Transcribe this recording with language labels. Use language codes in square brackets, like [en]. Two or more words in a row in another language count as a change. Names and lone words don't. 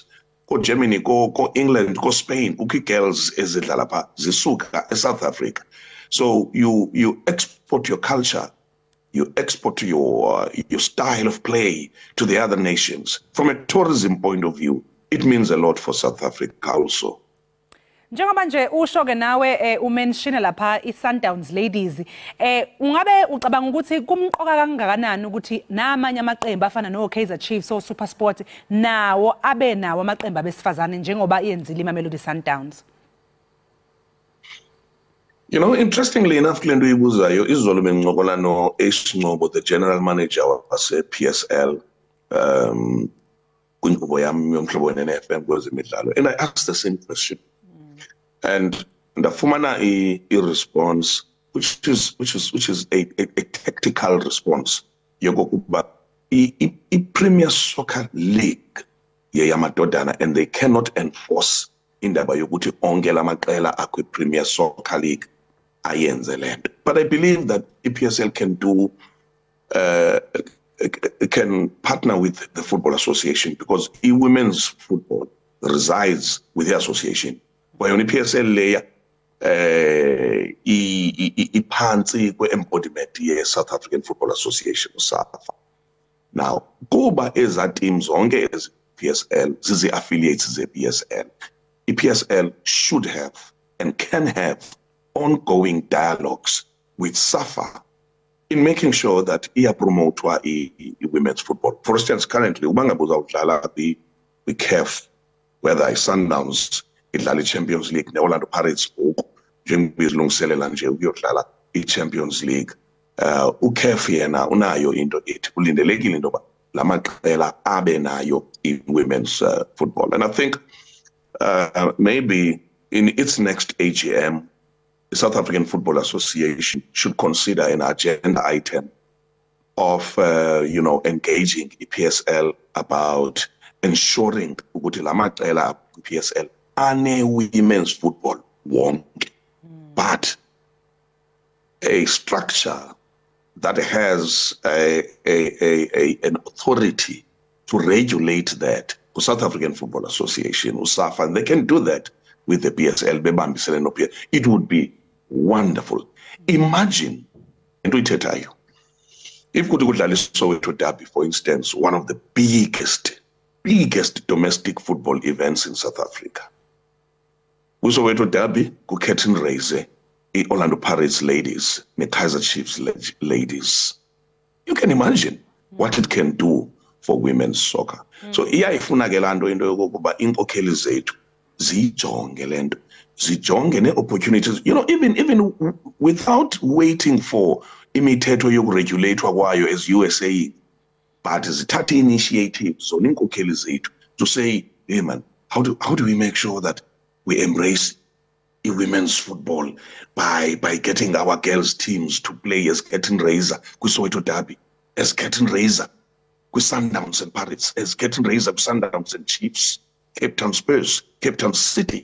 [xh] Ko Germany, ko England, ko Spain, kukho girls ezidlala pha zisuka eSouth Africa. [en] So you export your culture, you export your style of play to the other nations. From a tourism point of view, it means a lot for South Africa also. [zu] Njengoba nje usho-ke nawe umenshine lapha i-Sundowns ladies, ungabe ucabanga ukuthi kumqoka kangakanani ukuthi namanye amaqembu afana no-Kaizer Chiefs o-SuperSport nawo abe nawo amaqembu abesifazane njengoba iyenzile iMamelodi Sundowns? [en] You know, interestingly enough, [zu] kule nto uyibuzayo, izolo bengincokola no-Ace Ngcobo, [xh] the general manager wase-PSL, kwinkqubo yami yomhlobo ne-FM kwezemidlalo, [en] and I asked the same question. [xh] And ndafumana [en] a response which is a tactical response [xh] yokokuba i-Premier Soccer League yeyamadodana, [en] and they cannot enforce [xh] indaba yokuthi onke la maqela akwi-Premier Soccer League ayenze lento. [en] But I believe that EPSL can partner with the Football Association, because women's football resides with the association. [zu] When i-PSL leya iphansi kwe-embodiment ye-South African Football Association, SAFA. [en] Now [xh] kuba eza teams zonke ezi-PSL zizi-affiliates ze-PSL, [en] i-PSL should have and can have ongoing dialogues with SAFA in making sure that [xh] iyapromotwa i-women's football. For instance, currently uba ngabe uzawudlala kwi-CAF, whether i-Sundowns idlala i-Champions League ne-Orlando Pirates ngoku njengoba izilungiselela nje ukuyodlala i-Champions League, uCAF yena unayo into ethi kulindelekile into yoba la maqela abe nayo i-women's football. [en] And I think maybe in its next AGM, the South African Football Association should consider an agenda item engaging PSL about ensuring [xh] ukuthi la maqela PSL ane women's football wonke, [en] but a structure that has an authority to regulate that, the South African Football Association, USAFA, and they can do that with the PSL. It would be wonderful. Imagine, and we tell you, if Soweto Derby, for instance, one of the biggest domestic football events in South Africa. Soweto Derby, curtain raise, Orlando Pirates ladies, the Kaizer Chiefs ladies. You can imagine what it can do for women's soccer. [xh] So ifuna ke lanto into yokuba inkokheli zethu zijonge lento, zijonge ne-opportunities, [en] even without waiting for [xh] imithetho yokuregulator [en] kwayo as USA, but [xh] zithathe initiatives zona inkokheli zethu [en] to say, hey man, how do we make sure that we embrace women's football by getting our girls teams to play as curtain raiser Soweto Derby, as curtain raiser with Sundowns and Pirates, as curtain raiser with Sundowns and Chiefs, Cape Town Spurs, Cape Town City.